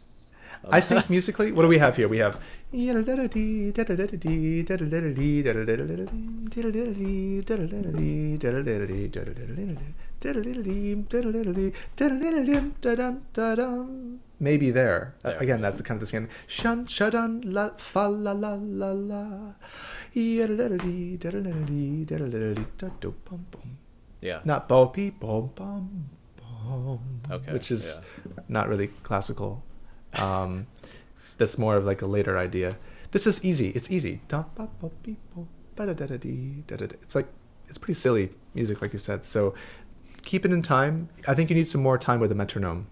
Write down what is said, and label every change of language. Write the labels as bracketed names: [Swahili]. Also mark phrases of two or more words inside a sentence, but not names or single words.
[English] I think musically, what do we have here? We have maybe there. Again, that's the kind of the same. Shun shadun la fa la la la la. Yeah. Not bo pe bom bom bom. Okay. Which is not really classical. That's more of like a later idea. This is easy. It's easy. It's like it's pretty silly music, like you said. So keep it in time. I think you need some more time with the metronome.